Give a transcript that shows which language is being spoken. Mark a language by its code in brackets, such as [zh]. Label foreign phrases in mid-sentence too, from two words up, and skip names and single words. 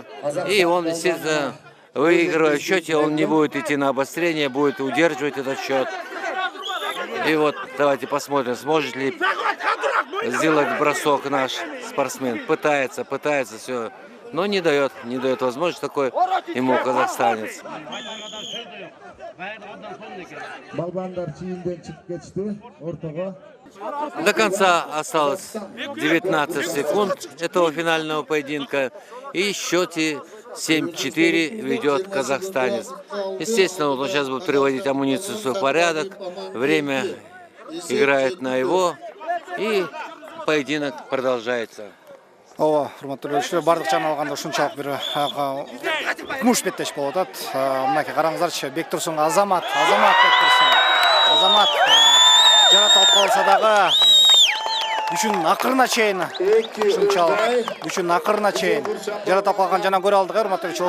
[ru] И он, естественно, выигрывая в счете, он не будет идти на обострение, будет удерживать этот счет. И вот давайте посмотрим, сможет ли сделать бросок наш спортсмен. Пытается все, но не дает возможность такой ему казахстанец. [ky] Балбандар чийинден чыгып кетти ортого. [ru] До конца осталось 19 секунд этого финального поединка. И в счете 7-4 ведет казахстанец. Естественно, он сейчас будет приводить амуницию в свой порядок. Время играет на его. И поединок продолжается. [ky] Ооба, урматтуу көрүүчүлөр, бардык жана алганда ушунчалык бир кумуш беттеш болуп атат. Мынакей караңыздарчы, Бектурсунга Азамат жарат алып калса дагы күчүнүн акырына чейин ушунчалык күчүнүн акырына чейин жарат алып калган жана көрө алдык, урматтуу көрүүчүлөр.